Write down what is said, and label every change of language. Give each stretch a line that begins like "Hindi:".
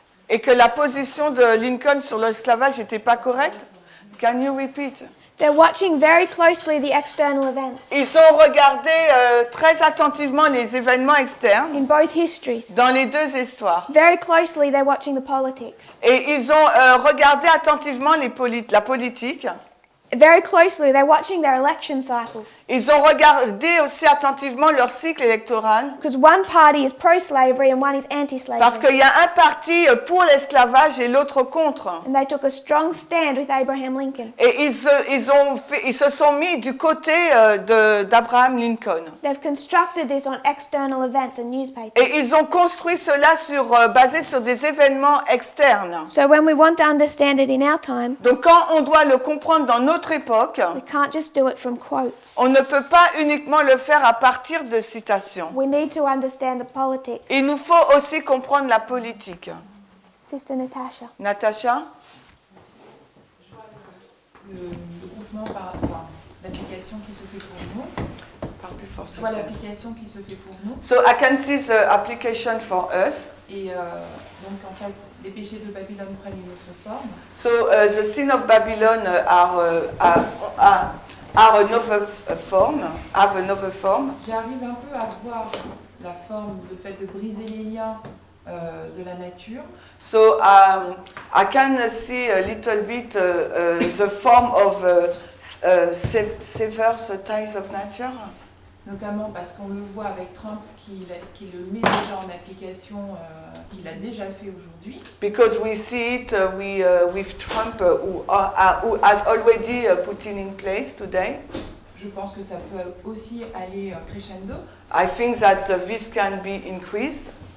French: Et que la position de Lincoln sur l'esclavage n'était pas correcte?
English: Can you repeat? They're watching very closely the external events
French: Ils ont regardé très attentivement les événements externes
English: in both histories.
French: dans les deux histoires.
English: Very closely, they're watching the politics.
French: Et ils ont regardé attentivement la politique.
English: Very closely, they're watching their election cycles.
French: Ils ont regardé aussi attentivement leur cycle électoral.
English: Because one party is pro-slavery and one is
French: Parce
English: anti-slavery.
French: qu'il y a un parti pour l'esclavage et l'autre contre.
English: And they took a strong stand with Abraham Lincoln.
French: Et ils se sont mis du côté d'Abraham Lincoln.
English: They've constructed this on external events and newspapers.
French: Et ils ont construit cela basé sur des événements externes.
English: So when we want to understand it in our time,
French: Donc quand on doit le comprendre dans notre époque,
English: we can't just do it from quotes.
French: on ne peut pas uniquement le faire à partir de citations.
English: We need to understand the politics.
French: Il nous faut aussi comprendre la politique.
English: Sister Natasha.
French: Natacha? Le groupement par l'application qui se fait pour nous. Je vois l'application qui se fait pour nous.
English: So I can see the application for us.
French: Et donc en fait, les péchés de Babylone prennent une autre forme.
English: So the sin of Babylon are another form. Have another form.
French: J'arrive un peu à voir la forme, le fait de briser les liens de la nature.
English: So I can see a little bit the form of sever the ties of nature.
French: Notamment parce qu'on le voit avec Trump qui le met déjà en application, qu'il a déjà fait aujourd'hui.
English: Because we see it with Trump who has already put it in place today.
French: Je pense que ça peut aussi aller crescendo.
English: I think that this can be increased.